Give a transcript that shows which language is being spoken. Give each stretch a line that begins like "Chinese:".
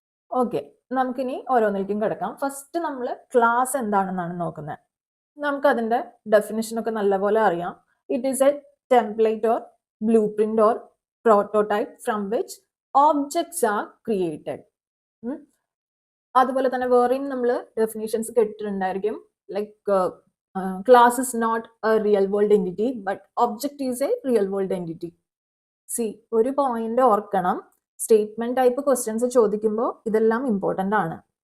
Malayalam: Okay, നമുക്കിനി ഓരോന്നിലേക്കും കിടക്കാം. First നമ്മൾ ക്ലാസ് എന്താണെന്നാണ് നോക്കുന്നത്. നമുക്കതിൻ്റെ ഡെഫിനിഷനൊക്കെ നല്ലപോലെ അറിയാം.
English: It is a template or blueprint or prototype from which objects are created.
Malayalam: അതുപോലെ തന്നെ വേറെയും നമ്മൾ definitions കേട്ടിട്ടുണ്ടായിരിക്കും,
English: Like class is not a real world entity but object is a real world entity.
Malayalam: C, ഒരു point ഓർക്കണം, statement type questions ചോദിക്കുമ്പോൾ ഇതെല്ലാം important ആണ്.